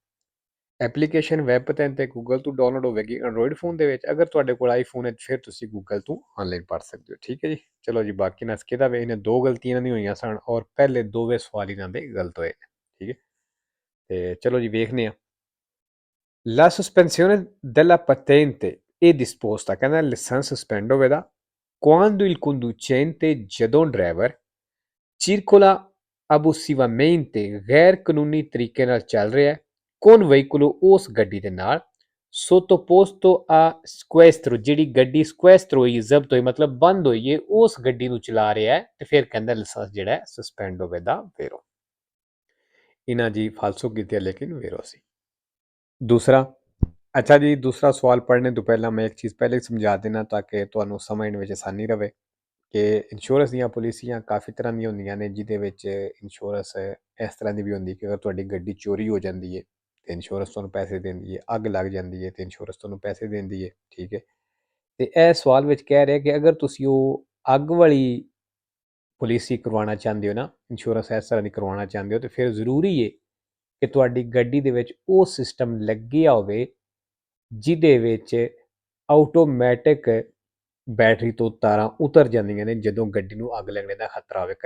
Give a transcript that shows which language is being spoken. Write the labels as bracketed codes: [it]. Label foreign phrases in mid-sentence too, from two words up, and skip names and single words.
[pa] ਐਪਲੀਕੇਸ਼ਨ ਵੈਬ 'ਤੇ ਗੂਗਲ ਤੋਂ ਡਾਊਨਲੋਡ ਹੋਵੇਗੀ ਐਂਡਰੋਇਡ ਫੋਨ ਦੇ ਵਿੱਚ। ਅਗਰ ਤੁਹਾਡੇ ਕੋਲ ਆਈਫੋਨ ਹੈ ਫਿਰ ਤੁਸੀਂ ਗੂਗਲ ਤੋਂ ਆਨਲਾਈਨ ਪੜ੍ਹ ਸਕਦੇ ਹੋ। ਠੀਕ ਹੈ ਜੀ। ਚਲੋ ਜੀ, ਬਾਕੀ ਨਾ ਸਕੇਦਾ ਵੇ ਇਹਨੇ ਦੋ ਗਲਤੀਆਂ ਨਹੀਂ ਹੋਈਆਂ ਸਨ ਔਰ ਪਹਿਲੇ ਦੋਵੇਂ ਸਵਾਲ ਇਹਨਾਂ ਦੇ ਗਲਤ ਹੋਏ। ਠੀਕ ਹੈ। ਤੇ ਚਲੋ ਜੀ ਵੇਖਨੇ ਆ। [it] La sospensione della patente è disposta, [pa] ਕਹਿੰਦਾ ਲਾਇਸੈਂਸ ਸਸਪੈਂਡ ਹੋਵੇਗਾ [it] quando il conducente [pa] ਜਦੋਂ ਡਰਾਈਵਰ [it] circola abusivamente [pa] ਗੈਰ ਕਾਨੂੰਨੀ ਤਰੀਕੇ ਨਾਲ ਚੱਲ ਰਿਹਾ ਹੈ [it] con veicolo [pa] ਉਸ ਗੱਡੀ ਦੇ ਨਾਲ [it] sottoposto a sequestro, [pa] ਜਿਹੜੀ ਗੱਡੀ sequestro ਹੋਈ ਜ਼ਬਤ ਹੋਈ ਮਤਲਬ ਬੰਦ ਹੋਈ ਹੈ ਉਸ ਗੱਡੀ ਨੂੰ ਚਲਾ ਰਿਹਾ ਹੈ ਤੇ ਫਿਰ ਕਹਿੰਦਾ ਲਾਇਸੈਂਸ ਜਿਹੜਾ ਹੈ ਸਸਪੈਂਡ ਹੋਵੇਗਾ ਵੇਰੋ। ਇਹਨਾਂ ਜੀ ਫਾਲਸੋ ਕੀਤੀ ਲੇਕਿਨ ਵੇਰੋ ਸੀ। ਦੂਸਰਾ, ਅੱਛਾ ਜੀ, ਦੂਸਰਾ ਸਵਾਲ ਪੜ੍ਹਨੇ ਤੋ ਪਹਿਲਾ ਮੈਂ ਇੱਕ ਚੀਜ਼ ਪਹਿਲੇ ਸਮਝਾ ਦੇਣਾ ਤਾਕਿ ਤੁਹਾਨੂੰ ਸਮਝਣ ਵਿੱਚ ਆਸਾਨੀ ਰਵੇ ਕਿ ਇੰਸ਼ੋਰੈਂਸ ਦੀਆਂ ਪਾਲਿਸੀਆਂ ਕਾਫੀ ਤਰ੍ਹਾਂ ਦੀਆਂ ਹੁੰਦੀਆਂ ਨੇ ਜਿਹਦੇ ਵਿੱਚ ਇੰਸ਼ੋਰੈਂਸ ਇਸ ਤਰ੍ਹਾਂ ਦੀ ਵੀ ਹੁੰਦੀ ਕਿ ਅਗਰ ਤੁਹਾਡੀ ਗੱਡੀ ਚੋਰੀ ਹੋ ਜਾਂਦੀ ਹੈ ਤੇ ਇੰਸ਼ੋਰੈਂਸ ਤੁਹਾਨੂੰ ਪੈਸੇ ਦਿੰਦੀ ਹੈ, ਅੱਗ ਲੱਗ ਜਾਂਦੀ ਹੈ ਤੇ ਇੰਸ਼ੋਰੈਂਸ ਤੁਹਾਨੂੰ ਪੈਸੇ ਦਿੰਦੀ ਹੈ। ਠੀਕ ਹੈ। ਤੇ ਇਹ ਸਵਾਲ ਵਿੱਚ ਕਹਿ ਰਿਹਾ ਕਿ ਅਗਰ ਤੁਸੀਂ ਉਹ ਅੱਗ ਵਾਲੀ ਪਾਲਿਸੀ ਕਰਵਾਉਣਾ ਚਾਹੁੰਦੇ ਹੋ ਨਾ, ਇੰਸ਼ੋਰੈਂਸ ਇਸ ਤਰ੍ਹਾਂ ਦੀ ਕਰਵਾਉਣਾ ਚਾਹੁੰਦੇ ਹੋ ਤੇ ਫਿਰ ਜ਼ਰੂਰੀ ਹੈ ਕਿ ਤੁਹਾਡੀ ਗੱਡੀ ਦੇ ਵਿੱਚ ਉਹ ਸਿਸਟਮ ਲੱਗਿਆ ਹੋਵੇ ਜਿਹਦੇ ਵਿੱਚ ਆਟੋਮੈਟਿਕ ਬੈਟਰੀ ਤੋਂ ਤਾਰਾਂ ਉਤਰ ਜਾਂਦੀਆਂ ਨੇ ਜਦੋਂ ਗੱਡੀ ਨੂੰ ਅੱਗ ਲੱਗਣੇ ਦਾ ਖਤਰਾ ਹੋਵੇ।